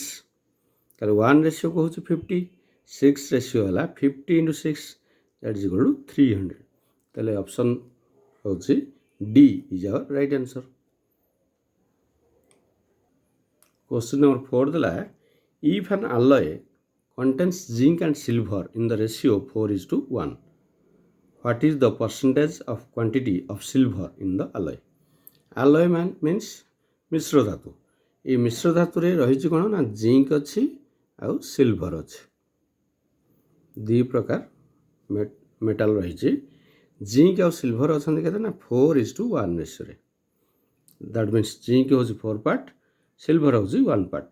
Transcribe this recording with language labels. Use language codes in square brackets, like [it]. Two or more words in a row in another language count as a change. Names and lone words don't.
[or] ତାହେଲେ 1 ରେସିଓକୁ ହେଉଛି 50, 6 ରେସିଓ ହେଲା 50 × 6 [en] that is equal to [or] 300। ତାହେଲେ ଅପସନ୍ ହେଉଛି [en] D is our right answer. question number 4 ଦେଲା if an alloy contains zinc and silver in the ratio 4:1, what is the percentage of quantity of silver in the alloy? Alloy means [or] ମିଶ୍ର ଧାତୁ। এই ମିଶ୍ର ଧାତୁରେ ରହିଛି କ'ଣ ନା ଜିଙ୍କ ଅଛି ଆଉ ସିଲଭର ଅଛି। ଦୁଇ ପ୍ରକାର ମେଟାଲ ରହିଛି। ଜିଙ୍କ ଆଉ ସିଲଭର ଅଛନ୍ତି କେତେ ନା 4:1 ରେସିଓରେ। [en] that means [or] ଜିଙ୍କ ହେଉଛି 4 ପାର୍ଟ, ସିଲଭର ହେଉଛି 1 ପାର୍ଟ।